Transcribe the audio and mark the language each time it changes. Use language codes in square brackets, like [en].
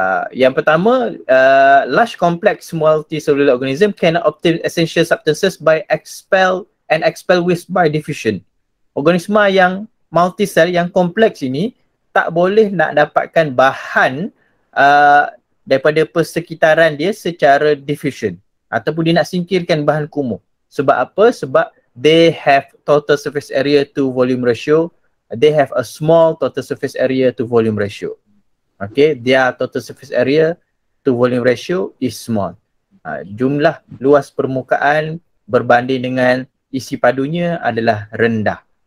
[en] Yang pertama, large complex multicellular organism cannot obtain essential substances by expel with by diffusion. [ms] Organisma yang multisel yang kompleks ini tak boleh nak dapatkan bahan daripada persekitaran dia secara diffusion ataupun dia nak singkirkan bahan kumuh. Sebab apa? Sebab [en] they have total surface area to volume ratio. They have a small total surface area to volume ratio. Okay, their total surface area to volume ratio is small. [ms] Jumlah luas permukaan berbanding dengan isi padunya adalah rendah.